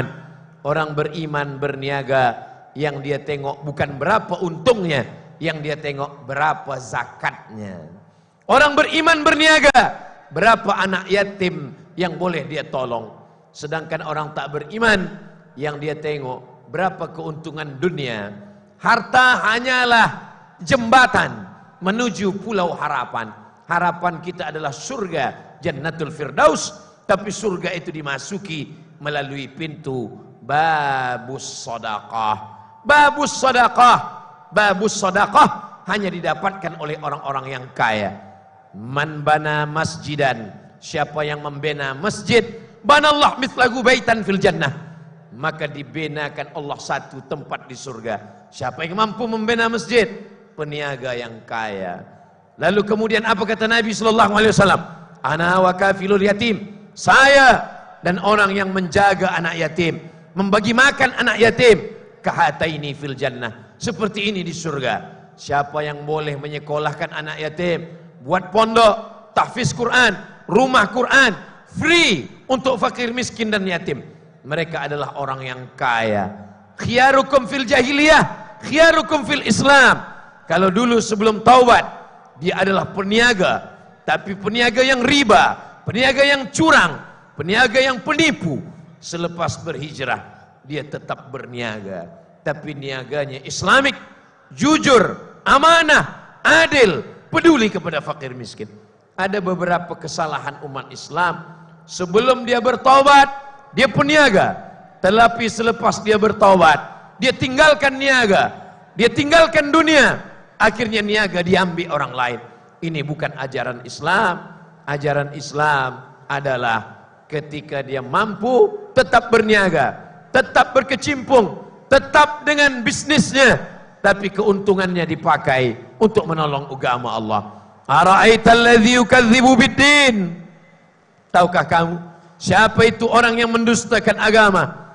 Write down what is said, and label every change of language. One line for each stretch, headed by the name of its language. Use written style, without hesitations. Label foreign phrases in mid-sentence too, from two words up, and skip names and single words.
Malay: Orang beriman berniaga, yang dia tengok bukan berapa untungnya, yang dia tengok berapa zakatnya. Orang beriman berniaga, berapa anak yatim yang boleh dia tolong. Sedangkan orang tak beriman, yang dia tengok berapa keuntungan dunia. Harta hanyalah jembatan menuju pulau harapan. Harapan kita adalah surga, Jannatul Firdaus. Tapi surga itu dimasuki melalui pintu babus sedekah. babus sedekah hanya didapatkan oleh orang-orang yang kaya.
Arabic: من بنى مسجدا,
Malay: siapa yang membina masjid,
Arabic: بنى الله مثله بيتا في الجنة,
Malay: maka dibinakan Allah satu tempat di surga. Siapa yang mampu membina masjid? Peniaga yang kaya. Lalu kemudian apa kata Nabi
Arabic: صلى الله عليه وسلم? أنا وكافل اليتيم,
Malay: saya dan orang yang menjaga anak yatim, membagi makan anak yatim,
Arabic: كهاتين في الجنة,
Malay: seperti ini di surga. Siapa yang boleh menyekolahkan anak yatim, buat pondok, tahfiz Quran, rumah Quran, free untuk fakir miskin dan yatim, mereka adalah orang yang kaya.
Arabic: خياركم في الجاهلية خياركم في الإسلام.
Malay: Kalau dulu sebelum taubat dia adalah peniaga, tapi peniaga yang riba, peniaga yang curang, peniaga yang penipu. Selepas berhijrah dia tetap berniaga, tapi niaganya Islamik, jujur, amanah, adil, peduli kepada fakir miskin. Ada beberapa kesalahan umat Islam. Sebelum dia bertaubat dia peniaga, tetapi selepas dia bertaubat dia tinggalkan niaga, dia tinggalkan dunia, akhirnya niaga diambil orang lain. Ini bukan ajaran Islam. Ajaran Islam adalah ketika dia mampu tetap berniaga, tetap berkecimpung, tetap dengan bisnisnya, tapi keuntungannya dipakai untuk menolong agama Allah.
Arabic: أرأيت الذي يكذب بالدين,
Malay: tahukah kamu siapa itu orang yang mendustakan agama?